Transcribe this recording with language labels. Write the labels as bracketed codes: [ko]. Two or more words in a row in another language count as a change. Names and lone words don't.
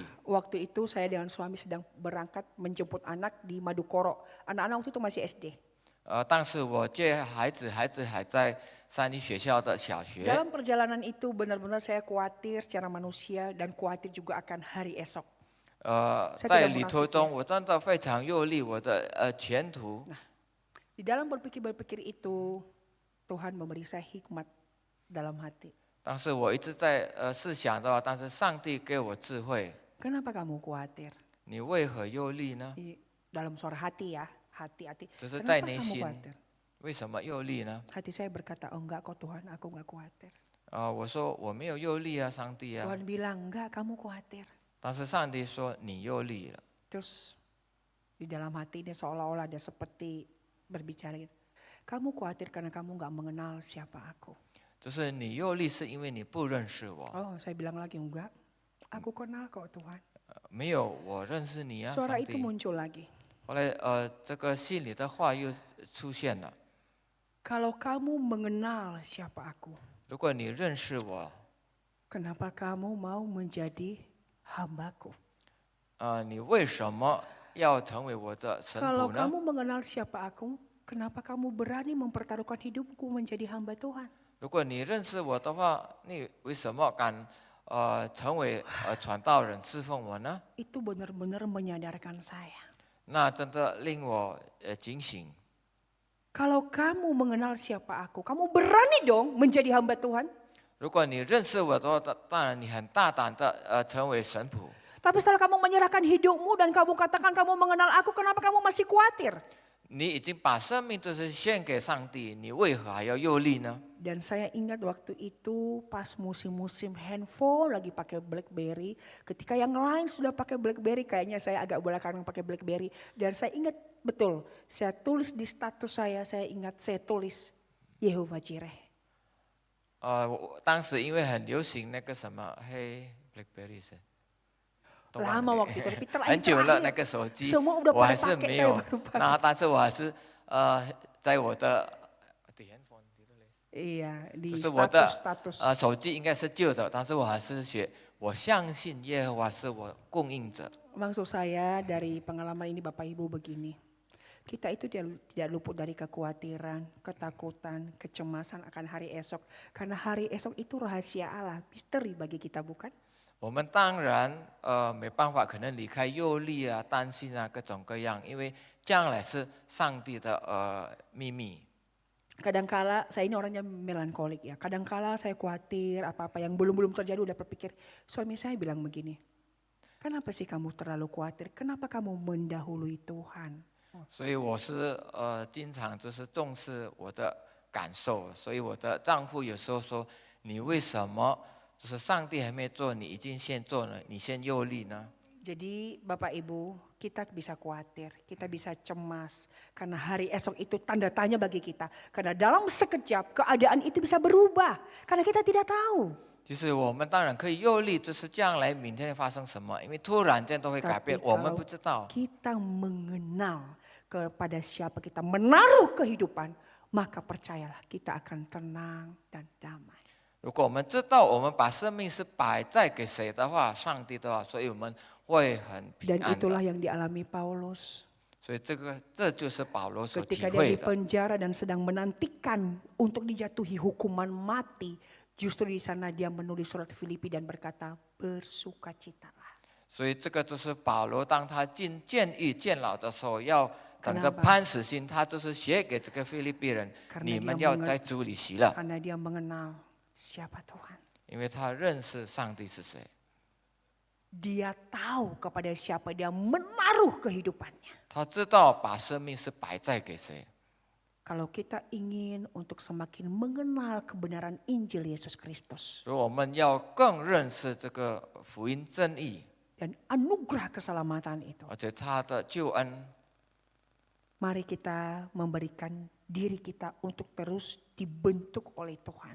[id] Waktu itu saya dengan suami sedang berangkat menjemput anak di Madukoro. Anak-anak waktu itu masih SD. [zh] 当时我接孩子还在三一学校的小学。 [id] Dalam perjalanan itu benar-benar saya khawatir secara manusia dan khawatir juga akan hari esok. [zh] 在旅途中，我真的非常忧虑我的前途。 [id] Di dalam berpikir itu, Tuhan memberi saya hikmat dalam hati. [zh] 当时我一直在思想的话，但是上帝给我智慧。 [id] Kenapa kamu khawatir? [zh] 你为何忧虑呢？ [id] Dalam suara hati ya, hati-hati. [zh] 只是在 [id] Kenapa [zh] 内 [id] kamu [zh] 心， [id] khawatir? [zh] 为什么忧虑呢？ [id] Hati saya berkata, oh enggak kok Tuhan, aku enggak khawatir. [zh] 我说我没有忧虑啊，上帝啊。 [id] Tuhan bilang, enggak kamu khawatir. [zh] 但是上帝说你忧虑了。 [id] Terus di dalam hati ini seolah-olah ada seperti berbicara gitu. Kamu khawatir karena kamu enggak mengenal siapa aku. [zh] 就是你忧虑是因为你不认识我。 [id] Oh saya bilang lagi, enggak. Aku kenal kok Tuhan. [zh] 没有，我认识你啊， [id] Suara [zh] 上 [id] itu [zh] 帝。 [id] muncul lagi. [zh] 后来这个心里的话又出现了。 [id] Kalau kamu mengenal siapa aku, [zh] 如果你认识我， [id] kenapa kamu mau menjadi hambaku? [zh] 你为什么要成为我的神 [id] Kalau [zh] 仆呢？ [id] kamu mengenal siapa aku, kenapa kamu berani mempertaruhkan hidupku menjadi hamba Tuhan? [zh] 如果你认识我的话，你为什么敢成为传道人侍奉我呢？ [id] Itu benar-benar menyadarkan saya. [zh] 那真的令我警醒。 [id] Kalau kamu mengenal siapa aku, kamu berani dong menjadi hamba Tuhan. [zh] 如果你认识我的话，当然你很大胆的成为神仆。 [id] Tapi setelah kamu menyerahkan hidupmu dan kamu katakan kamu mengenal aku, kenapa kamu masih khawatir? [zh] 你已经把生命就是献给上帝，你为何还要忧虑呢？ [id] Dan saya ingat waktu itu pas musim-musim handphone lagi pakai BlackBerry. Ketika yang lain sudah pakai BlackBerry, kayaknya saya agak belakangan pakai BlackBerry. Dan saya ingat betul, saya tulis di status saya ingat saya tulis Yehova Jireh. [zh] 当时因为很流行那个什么黑 BlackBerry 是。 [id] Lama waktu itu, tapi [zh] 很久了那 [id] terakhir [zh] 个手机， [id] semua udah [zh] 我 [id] pada [zh] 还是 [id] pakai, [zh] 没 [id] saya [zh] 有 [id] baru。pakai. [zh] 那但是我还是在我的 [id] Iya, di [zh] 就是我的 [id] status-status. [zh] 手机应该是旧的，但是我还是写我相信耶和华是我供应者。 [id] Maksud saya dari pengalaman ini Bapak Ibu begini. Kita itu tidak luput dari kekhawatiran, ketakutan, kecemasan akan hari esok. Karena hari esok itu rahasia Allah, misteri bagi kita bukan? [zh] 我们当然没办法，可能离开忧虑啊、担心啊各种各样，因为将来是上帝的秘密。 [id] Kadangkala saya ini orangnya melankolik ya. Kadangkala saya khawatir apa-apa yang belum terjadi udah berpikir. Suami saya bilang begini, kenapa sih kamu terlalu khawatir? Kenapa kamu mendahului Tuhan? [zh] 所以我是经常就是重视我的感受，所以我的丈夫有时候说，你为什么就是上帝还没做，你已经先做了，你先忧虑呢？ [id] Jadi Bapak Ibu, kita bisa khawatir, kita bisa cemas. Karena hari esok itu tanda tanya bagi kita. Karena dalam sekejap keadaan itu bisa berubah. Karena kita tidak tahu. [zh] 就是我们当然可以忧虑，就是将来明天会发生什么，因为突然间都会改 [id] Tapi [zh] 变，我们 [id] kalau [zh] 不知道。 [id] kita mengenal kepada siapa kita menaruh kehidupan, maka percayalah kita akan tenang dan damai. [zh] 如果我们知道我们把生命是摆在给谁的话，上帝的话，所以我们会很平 [id] Dan [zh] 安 [id] itulah [zh] 的。 [id] yang dialami Paulus. [zh] 所以这就是保罗所体 [id] Ketika dia [zh] 会 [id] di [zh] 的。 [id] penjara dan sedang menantikan untuk dijatuhi hukuman mati, justru di sana dia menulis surat Filipi dan berkata, bersukacitalah. [zh] 所以这个就是保罗，当他进监狱监牢的时候，要等着 [id] Kenapa? [zh] 判死刑，他就是写给这个菲律宾人， [id] Karena [zh] 你 [id] dia [zh] 们要在主里喜乐， [id] Karena dia mengenal siapa Tuhan. [zh] 因为他认识上帝是谁， [id] Dia tahu kepada siapa dia menaruh kehidupannya. [zh] 他知道把生命是摆在给谁。 [id] Kalau kita ingin untuk semakin mengenal kebenaran Injil Yesus Kristus [zh] 所以我们要更认识这个福音真义， [id] dan anugerah keselamatan itu, [zh] 而且他的救恩， [id] mari kita memberikan diri kita untuk terus dibentuk oleh Tuhan.